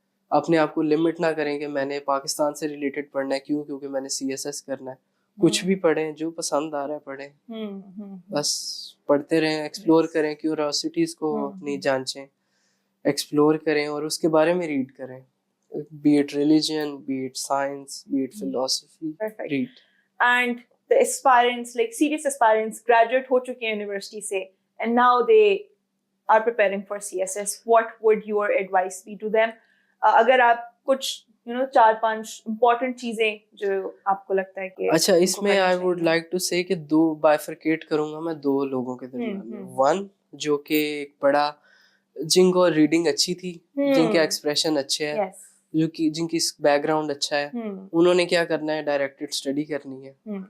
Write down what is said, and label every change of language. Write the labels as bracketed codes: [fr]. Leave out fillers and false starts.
[ur] اپنے آپ کو لمٹ نہ کریں کہ میں نے پاکستان سے ریلیٹڈ پڑھنا ہے, کیونکہ میں نے سی ایس ایس کرنا ہے. کچھ بھی پڑھیں, جو پسند آ رہا ہے پڑھیں, بس پڑھتے رہیں. ایکسپلور کریں, کیوریوسٹیز کو اپنی جانچیں, ایکسپلور کریں, اور اس کے بارے میں ریڈ کریں. [en] be it religion, be it science, be it philosophy. Perfect. Read. And the aspirants, like serious aspirants, graduate [ur] ho chuke hain university se, [en] and now they are preparing for CSS. What would your advice be to them? [ur] Agar aap kuch 4-5 important چیزیں جو آپ کو لگتا ہے کہ اچھا, اس میں [en] I would like to say [ur] کہ 2 bifurcate کروں گا میں 2 لوگوں کے درمیان. 1 جو کہ ایک بڑا, جن کو ریڈنگ اچھی تھی, جن کے ایکسپریشن اچھے ہیں, جن کی بیک گراؤنڈ اچھا ہے, انہوں نے کیا کرنا ہے, ڈائریکٹڈ اسٹڈی کرنی ہے.